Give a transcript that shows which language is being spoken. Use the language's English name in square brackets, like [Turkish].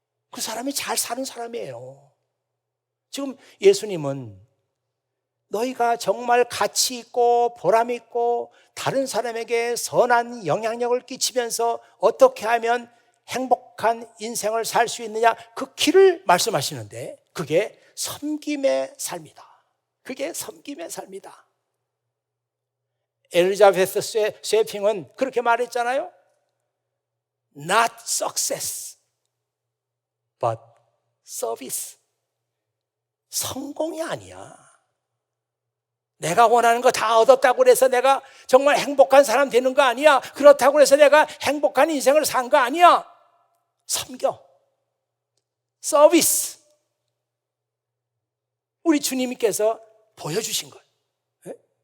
[Korean] 그 사람이 잘 사는 사람이에요. 지금 예수님은 너희가 정말 가치 있고 보람 있고 다른 사람에게 선한 영향력을 끼치면서 어떻게 하면 행복한 인생을 살 수 있느냐 그 길을 말씀하시는데 그게 섬김의 삶이다. 그게 섬김의 삶이다. 엘리자베스 쉐핑은 그렇게 말했잖아요. [English] Not success, but service. [Korean] 성공이 아니야. 내가 원하는 거 다 얻었다고 해서 내가 정말 행복한 사람 되는 거 아니야. 그렇다고 해서 내가 행복한 인생을 산 거 아니야. 섬겨. 서비스. 우리 주님께서 보여주신 거예요. 네?